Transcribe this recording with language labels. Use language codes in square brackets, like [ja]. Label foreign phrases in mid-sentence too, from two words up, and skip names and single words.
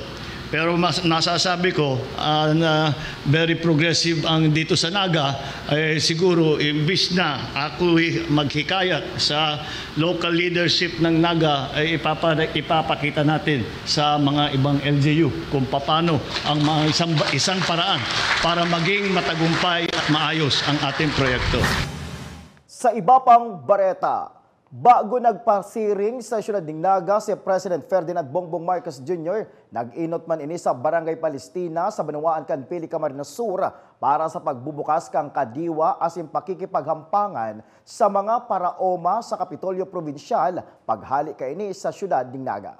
[tl] Pero nasasabi ko na [en] very progressive [tl] ang dito sa Naga, siguro imbis na ako maghikayat sa [en] local leadership [tl] ng Naga, ay ipapakita natin sa mga ibang LGU kung paano ang mga isang paraan para maging matagumpay at maayos ang ating proyekto. [bik] Sa iba pang bareta, bago nagpasiring sa syudad ng Naga si President Ferdinand Bongbong Marcos Jr., nag-inot man ini sa Barangay Palestina sa Banawaan Kanpili, Camarines Sur para sa pagbubukas kang kadiwa asin pakikipaghampangan sa mga paraoma sa Kapitolyo Provincial paghali kaini sa syudad ng Naga.